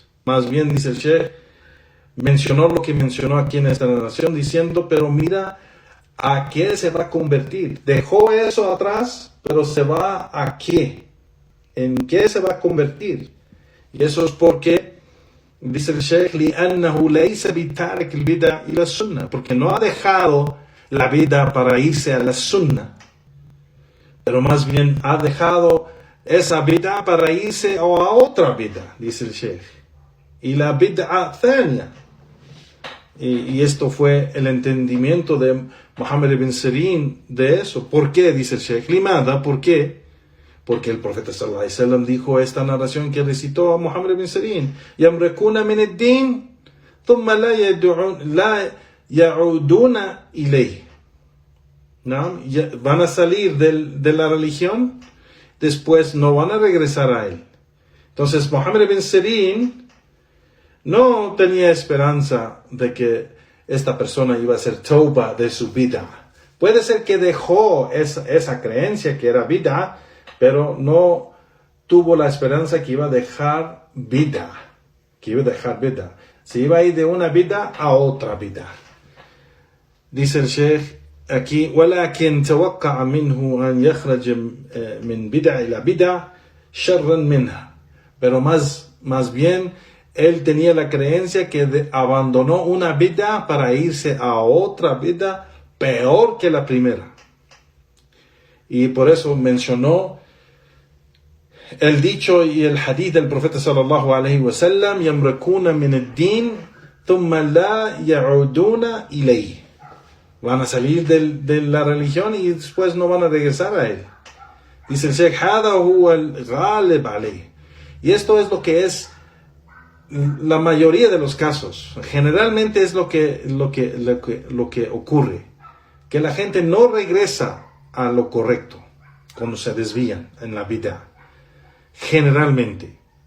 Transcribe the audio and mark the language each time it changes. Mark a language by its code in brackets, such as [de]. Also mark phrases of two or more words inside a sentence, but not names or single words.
[es] Más bien, dice el Sheikh, mencionó lo que mencionó aquí en esta narración, diciendo, pero mira a qué se va a convertir. Dejó eso atrás, pero se va a qué. ¿En qué se va a convertir? Y eso es porque, dice el Sheikh, [ar] لِأَنَّهُ لَيْسَ بِتَارِكِ الْبِدَعِ إِلَى السُنَّةِ, [es] porque no ha dejado la vida para irse a la sunna, pero más bien ha dejado esa bid'a para irse a otra bid'a, dice el Sheikh. Y la [ar] بدعة ثانية. [es] Y esto fue el entendimiento de Muhammad ibn Sirin de eso. ¿Por qué? Dice el Sheikh. Limada, ¿por qué? Porque el profeta [ar] صلى الله عليه وسلم [es] dijo esta narración que recitó a Muhammad ibn Sirin. [ar] يمرقون من الدين، ثم لا يعودون إليه. [es] ¿No? Van a salir de la religión, después no van a regresar a él. Entonces Muhammad ibn Sirin no tenía esperanza de que esta persona iba a hacer tauba de su vida. Puede ser que dejó esa creencia que era bid'a, pero no tuvo la esperanza que iba a dejar bid'a. Se iba a ir de una bid'a a otra bid'a. Dice el Sheikh aquí, [ar] ولكن توقع منه أن يخرج من بدع إلى بدع شرا منها. [es] Pero más bien él tenía la creencia que abandonó una bid'a para irse a otra bid'a peor que la primera. Y por eso mencionó el dicho y el hadith del profeta [ar] صلى الله عليه وسلم, يمرقون من الدين ثم لا يعودون إليه. [es] Van a salir de la religión y después no van a regresar a él. Dice el Sheikh, [ar] هذا هو الغالب عليه. [es] Y esto es lo que es la mayoría de los casos, generalmente es lo que ocurre, que la gente no regresa a lo correcto cuando se desvían en la vida, generalmente.